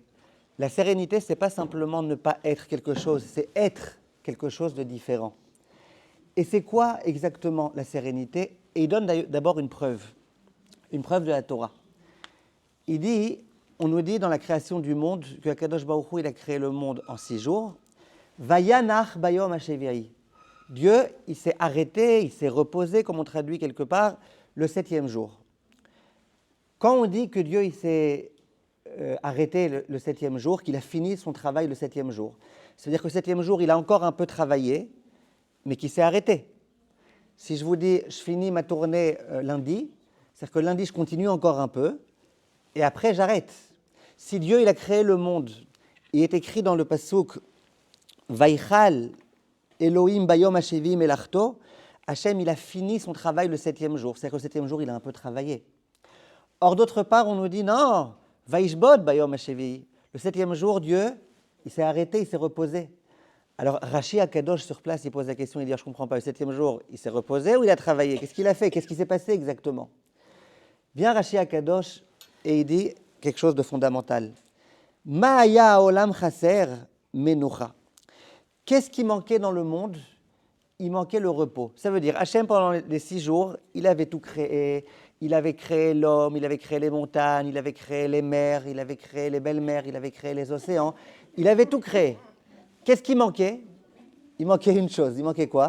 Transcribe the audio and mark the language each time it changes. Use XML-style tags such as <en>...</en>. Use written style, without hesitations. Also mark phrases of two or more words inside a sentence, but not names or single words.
<fr>La sérénité, c'est pas simplement ne pas être quelque chose, c'est être quelque chose de différent. Et c'est quoi exactement la sérénité? Et il donne d'abord une preuve de la Torah. Il dit, on nous dit dans la création du monde que</fr> <he>הקדוש ברוך הוא,</he> <fr>il a créé le monde en 6 jours.</fr> <he>וינח ביום השביעי.</he> <fr>Dieu, il s'est arrêté, il s'est reposé, comme on traduit quelque part, le 7e jour. Quand on dit que Dieu il s'est arrêté le 7e jour, qu'il a fini son travail le 7e jour, c'est-à-dire que le 7e jour, il a encore un peu travaillé, mais qu'il s'est arrêté. Si je vous dis, je finis ma tournée lundi, c'est-à-dire que lundi, je continue encore un peu, et après, j'arrête. Si Dieu il a créé le monde, il est écrit dans le pasuk</fr> <he>ויכל אלהים ביום השביעי מלאכתו,</he> <fr>Hachem il a fini son travail le 7e jour. C'est-à-dire que le 7e jour, il a un peu travaillé. Or, d'autre part, on nous dit non,</fr> <he>וישבות ביום השביעי.</he> <fr>Le 7e jour, Dieu, il s'est arrêté, il s'est reposé. Alors, Rashi Akadosh sur place, il pose la question, il dit je ne comprends pas, le 7e jour, il s'est reposé ou il a travaillé? Qu'est-ce qu'il a fait? Qu'est-ce qui s'est passé exactement? Vient Rashi Akadosh et il dit quelque chose de fondamental.</fr> <he>מה היה העולם חסר מנוחה.</he> <fr>Qu'est-ce qui manquait dans le monde? Il manquait le repos. Ça veut dire, Hachem, pendant les 6 jours, il avait tout créé. Il avait créé l'homme, il avait créé les montagnes, il avait créé les mers, il avait créé les belles mers, il avait créé les océans. Il avait tout créé. Qu'est-ce qui manquait? Il manquait une chose. Il manquait quoi?</fr>